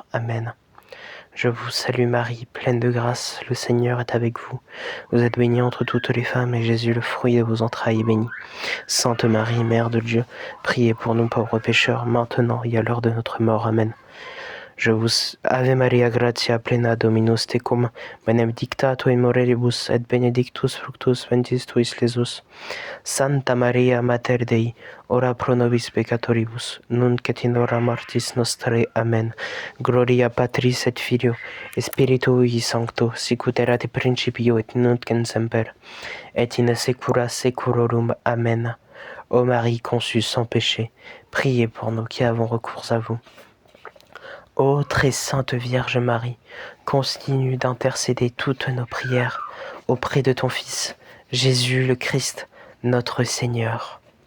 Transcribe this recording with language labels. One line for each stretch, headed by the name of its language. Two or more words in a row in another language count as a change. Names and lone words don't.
French: Amen. Je vous salue Marie, pleine de grâce, le Seigneur est avec vous. Vous êtes bénie entre toutes les femmes, et Jésus, le fruit de vos entrailles, est béni. Sainte Marie, Mère de Dieu, priez pour nous pauvres pécheurs, maintenant et à l'heure de notre mort. Amen. Je vous
Latin: Ave Maria, gratia plena Dominus tecum, benedicta tu in mulieribus et benedictus fructus ventris tuis, Jesus. Santa Maria, Mater Dei, ora pro nobis peccatoribus, nunc et in hora mortis nostrae. Amen. Gloria Patris et Filio, et Spiritui Sancto, sic ut erat in principio et nunc et semper, et in saecula saeculorum. Amen.
French: Ô Marie conçue sans péché, priez pour nous qui avons recours à vous. Ô très sainte Vierge Marie, continue d'intercéder toutes nos prières auprès de ton Fils, Jésus le Christ, notre Seigneur.